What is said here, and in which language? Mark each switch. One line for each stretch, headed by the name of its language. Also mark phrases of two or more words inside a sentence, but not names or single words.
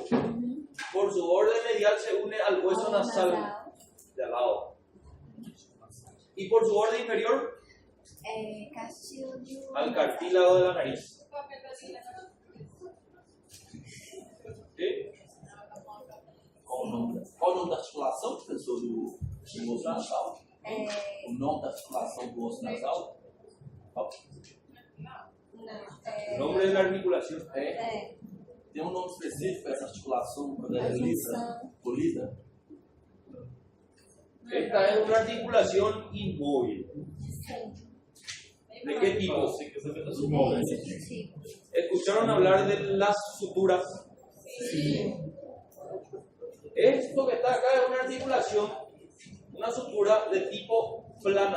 Spanish: Por su borde medial se une al hueso nasal de al lado. Y por su borde inferior al cartílago de la nariz. ¿Sí?
Portuguese: Qual o nome da articulação, professor, do osso nasal? O nome da articulação do osso nasal? Qual?
Spanish: El nombre es la articulación.
Portuguese: Tem um nome específico para essa articulação quando ela é lisa, polida?
Spanish: Esta es una articulación inmóvil. ¿De qué tipo? ¿Escucharon hablar de las suturas? Sí. Esto que está acá es una articulación, una sutura de tipo plana.